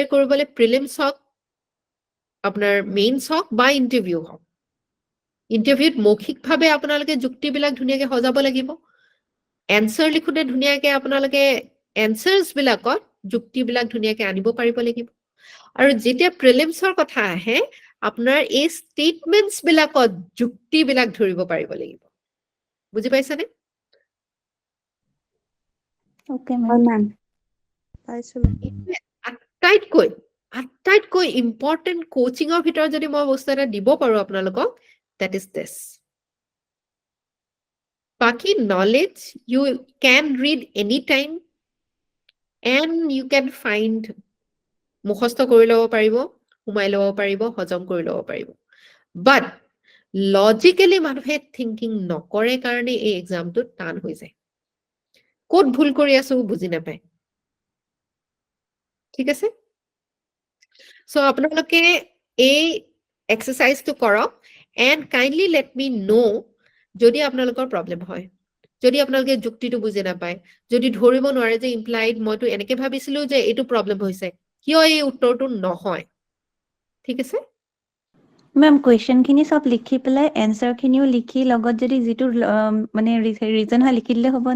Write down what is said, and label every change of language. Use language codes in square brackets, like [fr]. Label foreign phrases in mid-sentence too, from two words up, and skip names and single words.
[as] কৰিবলৈ প্ৰিলিমছ হওক আপোনাৰ মেইনছ হওক বা [en] interview হওক [as] ইণ্টাৰভিউত মৌখিকভাৱে আপোনালোকে যুক্তিবিলাক ধুনীয়াকে সজাব লাগিব এনচাৰ লিখোতে ধুনীয়াকে আপোনালোকে এনচাৰ্ছ বিলাকত যুক্তিবিলাক ধুনীয়াকে আনিব পাৰিব লাগিব আৰু যেতিয়া প্ৰিলিমছৰ কথা আহে আপোনাৰ এই ষ্টেটমেন্টছ বিলাকত যুক্তিবিলাক ধৰিব পাৰিব লাগিব বুজি পাইছানে অ'কে হয় মেম মেম পাইছো আটাইতকৈ [en] important coachingৰ [as] ভিতৰত যদি মই বস্তু এটা দিব পাৰো আপোনালোকক [en] that is this [as] বাকি [en] knowledge you can read anytime and you can find [as] মুখস্থ কৰি ল'ব পাৰিব সোমাই ল'ব পাৰিব হজম কৰি ল'ব পাৰিব [en] but logically [as] মানুহে thinking নকৰে কাৰণে এই এক্সামটো টান হৈ যায় ক'ত ভুল কৰি আছো বুজি নাপায় ঠিক আছে সো আপোনালোকে এই এক্সাৰসাইজটো কৰক [en] and kindly let me know [as] যদি আপোনালোকৰ প্ৰবলেম হয় যদি আপোনালোকে যুক্তিটো বুজি নাপায় যদি ধৰিব নোৱাৰে যে ইমপ্লাইড মইতো এনেকে ভাবিছিলো যে এইটো প্ৰবলেম হৈছে কিয় এই উত্তৰটো নহয় ঠিক আছে মেম কুৱেশ্যন খিনি সব লিখি পেলাই এনসাৰ খিনিও লিখি লগত যদি যিটো মানে ৰিজন হয় লিখি দিলে হ'বনে